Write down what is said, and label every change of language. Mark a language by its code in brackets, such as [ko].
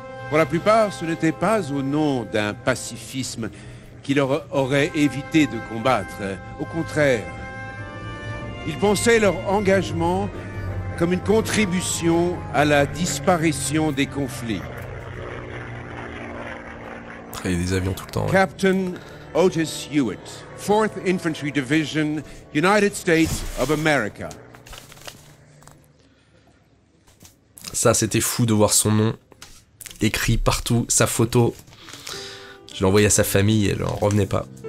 [fr] Pour la plupart, ce n'était pas au nom d'un pacifisme qui leur aurait évité de combattre. Au contraire, ils pensaient leur engagement comme une contribution à la disparition des conflits. Il y a des avions tout le temps. Ouais. [en] Captain Otis Hewitt, 4th Infantry Division, United States of America. [fr] Ça, c'était fou de voir son nom écrit partout, sa photo. Je l'ai envoyé à sa famille et elle en revenait pas.